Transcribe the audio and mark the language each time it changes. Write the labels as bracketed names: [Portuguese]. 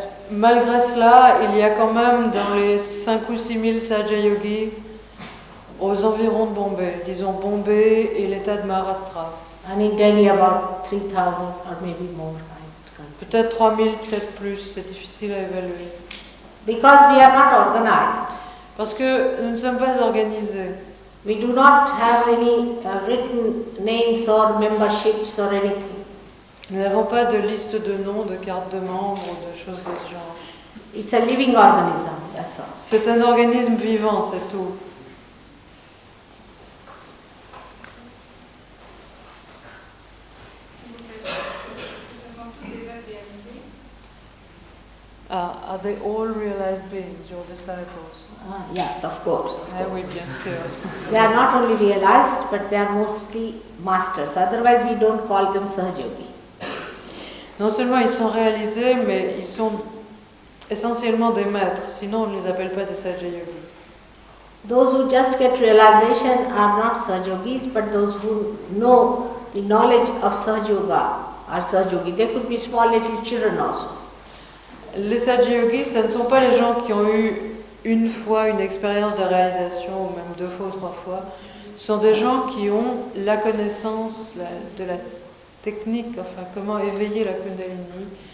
[French] Malgré cela, il y a quand même dans les 5 ou 6 000 Sahaja Yogis aux environs de Bombay, disons Bombay et l'état de Maharashtra. [English] And in Delhi, about 3,000 or maybe more. [French] Peut-être 3 000, peut-être plus, c'est difficile à évaluer. [English] Because we are not organized. [French] Parce que nous ne sommes pas organisés. [English] We do not have any written names or memberships or anything. [French] Nous n'avons pas de liste de noms, de cartes de membres ou de choses de ce genre. [English] It's a living organism, that's all. [French] C'est un organisme vivant, c'est tout. Ce sont tous des êtres réalisés. [English] Are they all realized beings, your disciples? Yes, of course. [French] Ah oui, bien sûr. [English] They are not only realized, but they are mostly masters. Otherwise, we don't call them Sahajogi. [French] Non seulement ils sont réalisés, mais ils sont essentiellement des maîtres. Sinon, on ne les appelle pas des Sahaja Yogis. [English] Those who just get realization are not Sahajogis, but those who know the knowledge of Sahajoga are Sahajogi. They could be small little children also. [French] Les Sahaja Yogis, ce ne sont pas les gens qui ont eu une fois une expérience de réalisation, ou même 2 fois ou 3 fois. Ce sont des gens qui ont la connaissance de la technique, enfin comment éveiller la Kundalini,